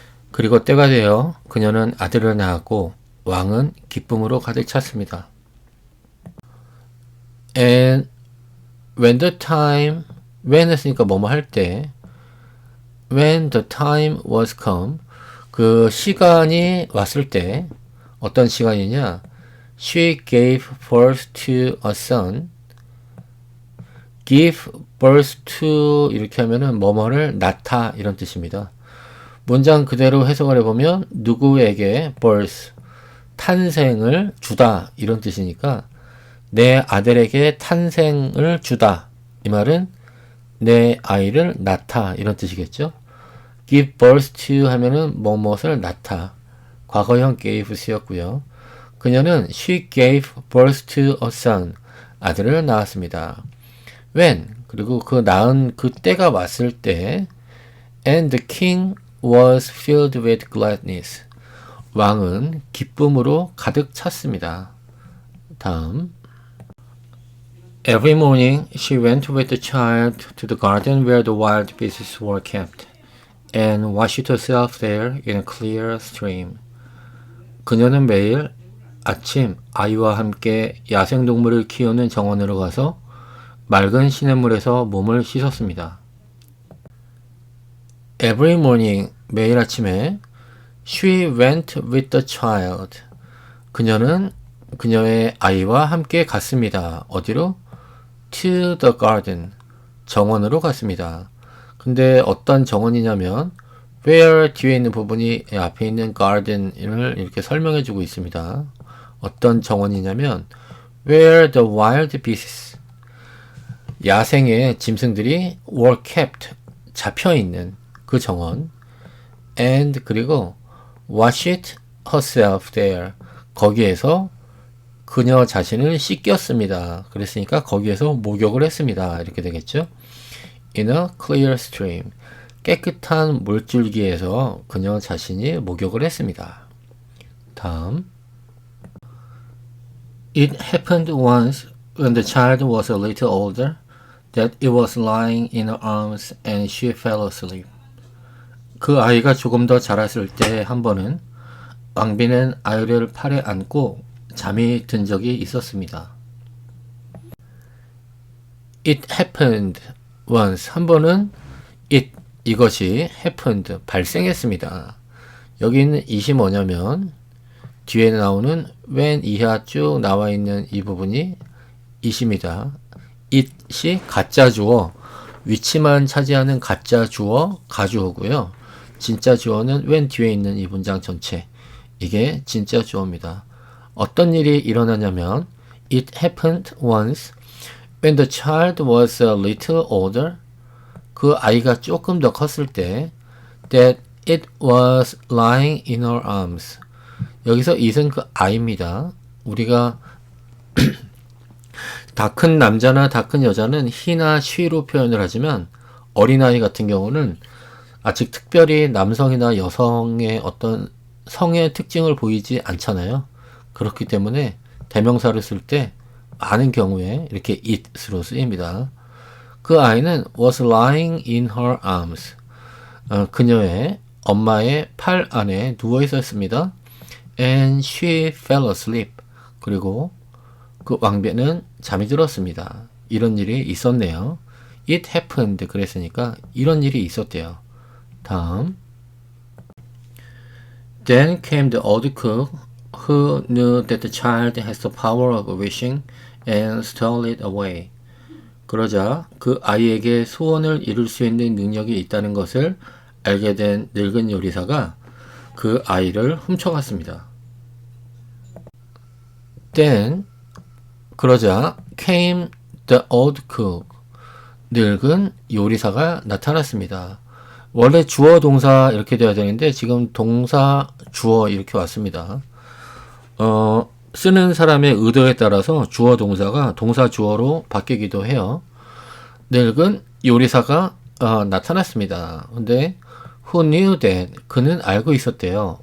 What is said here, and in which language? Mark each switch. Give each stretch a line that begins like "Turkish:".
Korean: 그리고 때가 되어 그녀는 아들을 낳았고 왕은 기쁨으로 가득 찼습니다.
English: And when the time, when
Korean: 했으니까 뭐뭐 할 때,
English: when the time was come,
Korean: 그 시간이 왔을 때, 어떤 시간이냐?
English: She gave birth to a son. give birth to
Korean: 이렇게 하면은 뭐뭐를 낳다 이런 뜻입니다. 문장 그대로 해석을 해보면 누구에게 birth, 탄생을 주다 이런 뜻이니까 내 아들에게 탄생을 주다. 이 말은 내 아이를 낳다 이런 뜻이겠죠.
English: give birth to
Korean: 하면은 뭐뭇을 낳다. 과거형 gave 쓰였고요.
English: 그녀는 she gave birth to a son.
Korean: 아들을 낳았습니다.
English: when
Korean: 그리고 그 낳은 그 때가 왔을 때
English: and the king was filled with gladness.
Korean: 왕은 기쁨으로 가득 찼습니다. 다음.
English: Every morning she went with the child to the garden where the wild beasts were kept, and washed herself there in a clear stream.
Korean: 그녀는 매일 아침 아이와 함께 야생동물을 키우는 정원으로 가서 맑은 시냇물에서 몸을 씻었습니다.
English: Every morning,
Korean: 매일 아침에
English: she went with the child.
Korean: 그녀는 그녀의 아이와 함께 갔습니다. 어디로?
English: To the garden.
Korean: 정원으로 갔습니다. 근데 어떤 정원이냐면 where 뒤에 있는 부분이 앞에 있는 garden을 이렇게 설명해 주고 있습니다. 어떤 정원이냐면
English: where the wild beasts
Korean: 야생의 짐승들이
English: were kept
Korean: 잡혀있는 그 정원 and 그리고
English: washed herself there
Korean: 거기에서 그녀 자신을 씻겼습니다. 그랬으니까 거기에서 목욕을 했습니다. 이렇게 되겠죠.
English: In a clear stream
Korean: 깨끗한 물줄기에서 그녀 자신이 목욕을 했습니다. 다음.
English: It happened once when the child was a little older that it was lying in her arms and she fell asleep.
Korean: 그 아이가 조금 더 자랐을 때 한 번은 왕비는 아이를 팔에 안고 잠이 든 적이 있었습니다.
English: It happened once.
Korean: 한 번은
English: it
Korean: 이것이 happened, 발생했습니다. 여기 있는 it이 뭐냐면 뒤에 나오는 when 이하 쭉 나와 있는 이 부분이 it입니다. it이 가짜 주어, 위치만 차지하는 가짜 주어, 가주어고요. 진짜 주어는 when 뒤에 있는 이 문장 전체. 이게 진짜 주어입니다. 어떤 일이 일어나냐면
English: it happened once when the child was a little older.
Korean: 그 아이가 조금 더 컸을 때
English: that it was lying in her arms.
Korean: 여기서 it은 그 아이입니다. 우리가 다 큰 남자나 다 큰 여자는 he나 she로 표현을 하지만 어린아이 같은 경우는 아직 특별히 남성이나 여성의 어떤 성의 특징을 보이지 않잖아요. 그렇기 때문에 대명사를 쓸 때 많은 경우에 이렇게 it으로 쓰입니다. 그 아이는
English: was lying in her arms.
Korean: 그녀의 엄마의 팔 안에 누워 있었습니다.
English: And she fell asleep.
Korean: 그리고 그 왕비는 잠이 들었습니다. 이런 일이 있었네요.
English: It happened
Korean: 그랬으니까 이런 일이 있었대요. 다음.
English: Then came the old cook who knew that the child has the power of wishing and stole it away.
Korean: 그러자 그 아이에게 소원을 이룰 수 있는 능력이 있다는 것을 알게 된 늙은 요리사가 그 아이를 훔쳐갔습니다.
English: Then
Korean: 그러자
English: came the old cook.
Korean: 늙은 요리사가 나타났습니다. 원래 주어 동사 이렇게 돼야 되는데 지금 동사 주어 이렇게 왔습니다. 쓰는 사람의 의도에 따라서 주어 동사가 동사 주어로 바뀌기도 해요. 늙은 요리사가 나타났습니다. 근데
English: who knew that
Korean: 그는 알고 있었대요.